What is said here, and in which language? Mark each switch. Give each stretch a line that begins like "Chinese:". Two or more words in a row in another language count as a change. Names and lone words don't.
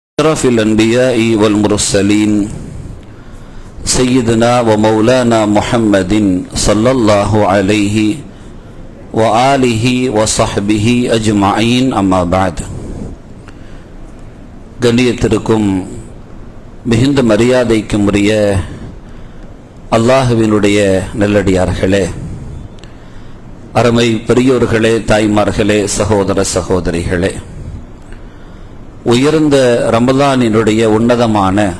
Arabic: أشرف الأنبياء والمرسلين سيدنا ومولانا محمد صلى الله عليه وآله وصحبه أجمعين أما بعد.
Tamil: கண்ணியத்திற்கும் மிகுந்த மரியாதைக்கும் உரிய அல்லாஹ்வினுடைய நல்லடியார்களே, அருமை பெரியோர்களே, தாய்மார்களே, சகோதர சகோதரிகளே, உயர்ந்த ரமலானினுடைய உன்னதமான